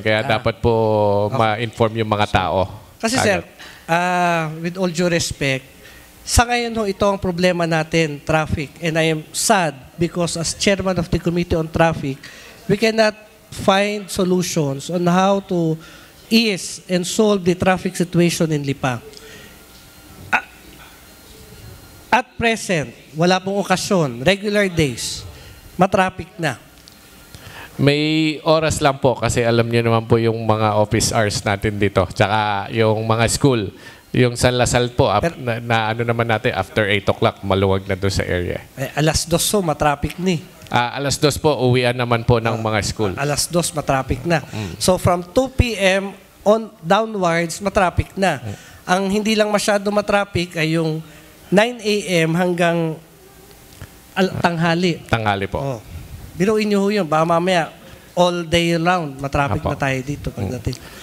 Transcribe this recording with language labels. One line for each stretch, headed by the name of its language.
Filipino: Kaya dapat po ma-inform yung mga tao. Kasi sir,
English: with all due respect,
Filipino: sa ngayon ito ang problema natin, traffic.
English: And I am sad because as chairman of the Committee on Traffic, we cannot find solutions on how to ease and solve the traffic situation in Lipa. At present,
Filipino: wala pong okasyon, regular days, matraffic na. May oras lang po kasi alam niyo naman po yung mga office hours natin dito. Tsaka yung mga school. Yung San Lasal po, na naman natin,
English: after 8 o'clock,
Filipino: maluwag na doon sa area. Alas 2 matraffic ni. Alas 2 po, uwian naman po ng mga school. Alas 2, matraffic na. So from 2 p.m. downwards, matraffic na. Ang hindi lang masyado matraffic ay yung 9 a.m. hanggang tanghali. Tanghali po. Biruin nyo yun. Baka mamaya,
English: all day round,
Filipino: matraffic na tayo dito pagdating.